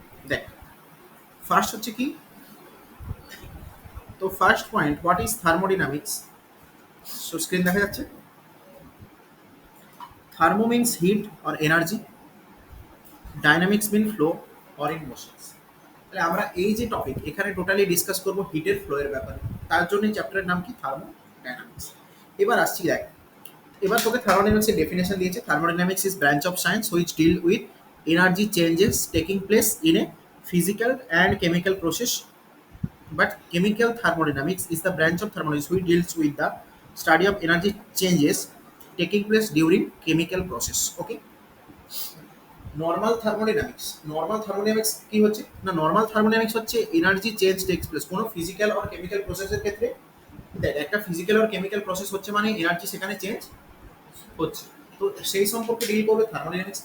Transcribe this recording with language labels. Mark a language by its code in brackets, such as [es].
[bn] দেখ ফার্স্ট হচ্ছে কি, তো first point [en] What is thermodynamics. [bn] So screen দেখা যাচ্ছে? [en] Thermo means heat or energy, dynamics mean flow or in motions. [bn] তাহলে আমরা এই যে টপিক এখানে টোটালি ডিসকাস করব হিটের ফ্লো এর ব্যাপারে, তার জন্য চ্যাপ্টারের নাম কি থার্মোডাইনামিক্স। এবার আসছি, দেখ এবার তোকে থার্মোডাইনামিক্স এর ডেফিনেশন দিয়েছে, [en] Thermodynamics is branch of science which deal with energy changes taking place in a physical and chemical process, but chemical thermodynamics is the branch of thermodynamics which deals with the study of energy changes taking place during chemical process. [bn] Okay, normal thermodynamics কি হচ্ছে না, normal thermodynamics হচ্ছে energy change takes place কোনো physical আর chemical প্রসেসের ক্ষেত্রে। দেখ একটা physical আর chemical process হচ্ছে মানে এনার্জি সেখানে চেঞ্জ হচ্ছে, তো সেই সম্পর্কে ডিল করবে থার্মোডাইনামিক্স।